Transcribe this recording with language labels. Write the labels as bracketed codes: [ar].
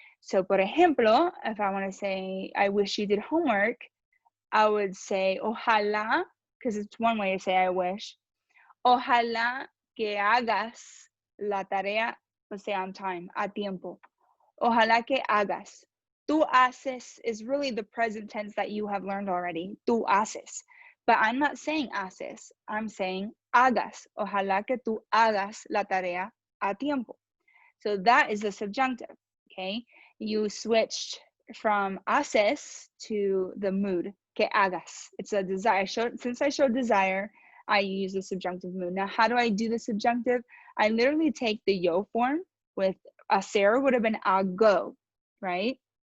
[en] So, [es] por ejemplo, [en] if I want to say, I wish you did homework, I would say, ojalá, because it's one way to say I wish. [es] Ojalá que hagas la tarea, o sea, [en] on time, [es] a tiempo. Ojalá que hagas. Tú haces [en] is really the present tense that you have learned already. [es] Tú haces. [en] But I'm not saying haces. I'm saying hagas. [es] Ojalá que tú hagas la tarea a tiempo. [en] So that is the subjunctive, okay? You switched from haces to the mood, [es] que hagas. [en] It's a desire. Since I showed desire, I use the subjunctive mood. Now, how do I do the subjunctive? I literally take the yo form with hacer would have been hago, right?